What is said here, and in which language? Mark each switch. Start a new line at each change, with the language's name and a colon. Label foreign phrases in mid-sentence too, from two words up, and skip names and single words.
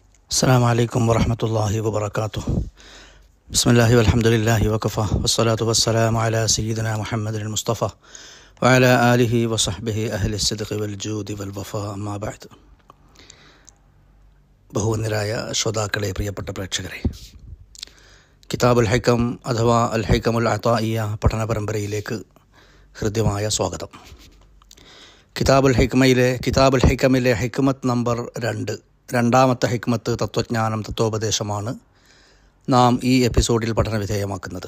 Arabic: السلام عليكم ورحمة الله وبركاته. بسم الله والحمد لله وكفى والصلاة والسلام على سيدنا محمد المصطفى وعلى آله وصحبه أهل الصدق والجود والوفاء أما بعد.
Malayalam: ബഹുവന്യരായ ശ്രോതാക്കളെ, പ്രിയപ്പെട്ട പ്രേക്ഷകരെ, കിതാബുൽ ഹിക്കം അഥവാ അൽ ഹിക്കമുൽ അതാഇയ്യ പഠന പരമ്പരയിലേക്ക് ഹൃദ്യമായ സ്വാഗതം. കിതാബുൽ ഹിക്കമിലെ ഹിക്മത്ത് നമ്പർ 2, രണ്ടാമത്തെ ഹിക്മത്ത് തത്വജ്ഞാനം, തത്വോപദേശമാണ് നാം ഈ എപ്പിസോഡിൽ പഠനവിധേയമാക്കുന്നത്.